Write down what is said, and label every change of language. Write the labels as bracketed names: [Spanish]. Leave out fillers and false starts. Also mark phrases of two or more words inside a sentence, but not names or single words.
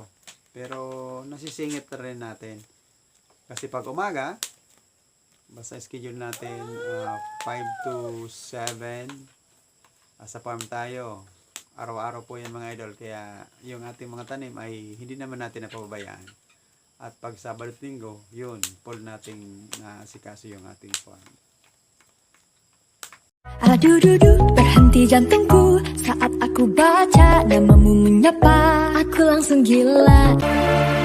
[Filipino] Pero nasisingit na rin natin. Kasi pag umaga, basta schedule natin 5 to 7 sa farm tayo. Araw-araw po yan mga idol. Kaya yung ating mga tanim ay hindi naman natin napababayaan. At pag Sabado at Linggo, yun, full nating nasikaso yung ating farm. Adududu, [Indonesian] berhenti jantungku saat aku baca namamu menyapa. Aku langsung gila.